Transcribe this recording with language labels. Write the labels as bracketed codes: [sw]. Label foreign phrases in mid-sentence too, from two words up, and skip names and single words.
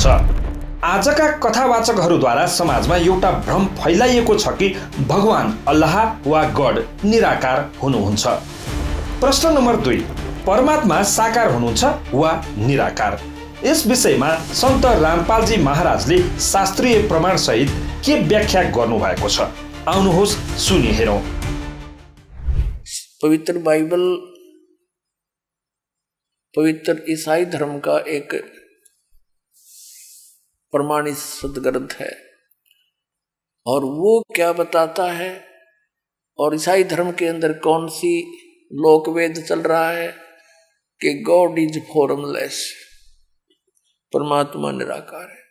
[ne] आजका कथावाचकहरूद्वारा समाजमा एउटा भ्रम फैलाइएको छ कि भगवान अल्लाह वा गड निराकार हुनुहुन्छ। प्रश्न नम्बर 2, परमात्मा साकार हुनुहुन्छ वा निराकार? यस विषयमा सन्त रामपालजी महाराजले शास्त्रीय प्रमाण सहित के व्याख्या गर्नुभएको छ, आउनुहोस् सुनि हेरौँ। [hi] पवित्र बाइबल पवित्र ईसाई धर्म का एक प्रमाणित सदग्रंथ है। और वो क्या बताता है, और ईसाई धर्म के अंदर कौन सी लोकवेद चल रहा है कि [en] God is formless, [hi] परमात्मा निराकार है।